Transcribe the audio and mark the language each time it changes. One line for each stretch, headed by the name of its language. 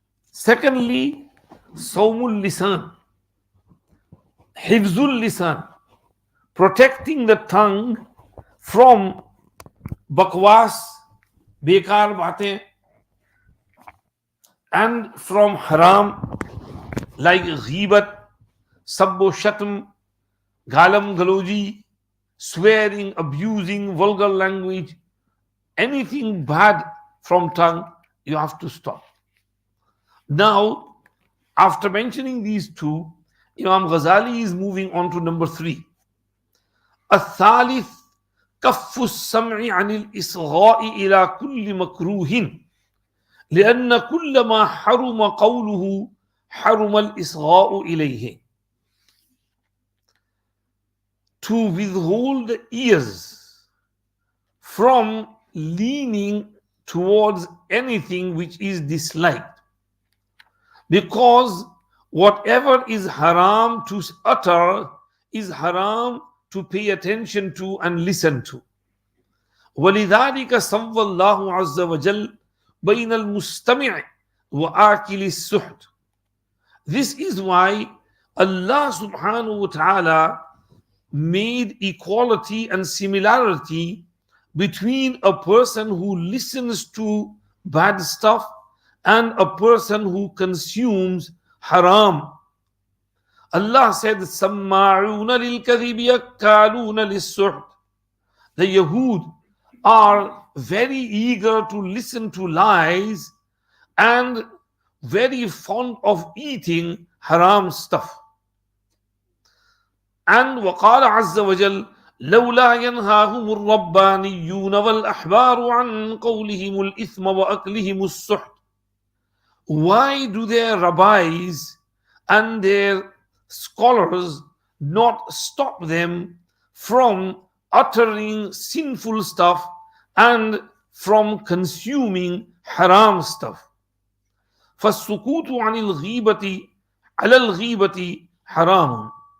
English: Secondly, sawmul lisan, hifzul lisan, protecting the tongue from
Urdu: bakwas, bekar baatein,
English: and from haram like ghibat,
Urdu: sabbo shatm, galam galoji,
English: swearing, abusing, vulgar language, anything bad from tongue, you have to stop. Now, after mentioning these two, Imam Ghazali is moving on to number 3.
Arabic: الثالث كف السمع عن الإصغاء إلى كل مكروه لأن كل ما حرم قوله حرم الإصغاء إليه.
English: To withhold the ears from leaning towards anything which is disliked, because whatever is haram to utter is haram to pay attention to and listen to.
Arabic: وَلِذَلِكَ سَوَّى اللَّهُ عَزَّ وَجَلَّ بَيْنَ الْمُسْتَمِعِ وَآكِلِ السُّحْتِ.
English: This is why Allah subhanahu wa ta'ala made equality and similarity between a person who listens to bad stuff and a person who consumes haram. Allah said,
Arabic: سَمَّاعُونَ لِلْكَذِبِ يَكَّالُونَ لِلسُّحْتِ.
English: The Yahud are very eager to listen to lies and very fond of eating haram stuff. And
Arabic: وقال عز وجل لولا ينهاهم الربانيون والأحبار عن قولهم الإثم وأكلهم السحت.
English: Why do their rabbis and their scholars not stop them from uttering sinful stuff and from consuming haram stuff?
Arabic: فالسكوت عن الغيبة على الغيبة حرام.